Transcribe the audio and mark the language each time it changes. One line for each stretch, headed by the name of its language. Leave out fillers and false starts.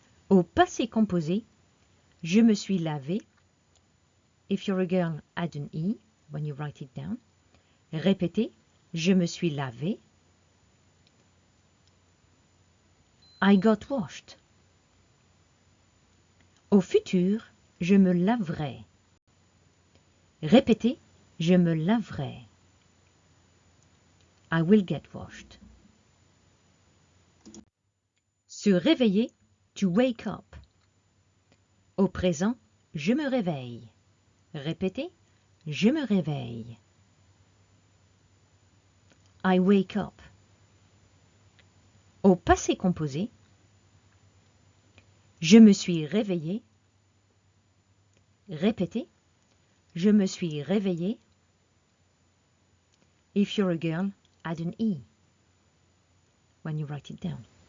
French: Au passé composé, je me suis lavé.
English: If you're a girl, add an E when you write it down.
French: Répétez, je me suis lavé.
English: I got washed.
French: Au futur, je me laverai. Répétez, je me laverai.
English: I will get washed.
French: Se réveiller,
English: to wake up.
French: Au présent, je me réveille. Répétez, je me réveille.
English: I wake up.
French: Au passé composé, je me suis réveillé. Répétez, je me suis réveillé.
English: If you're a girl, add an E when you write it down.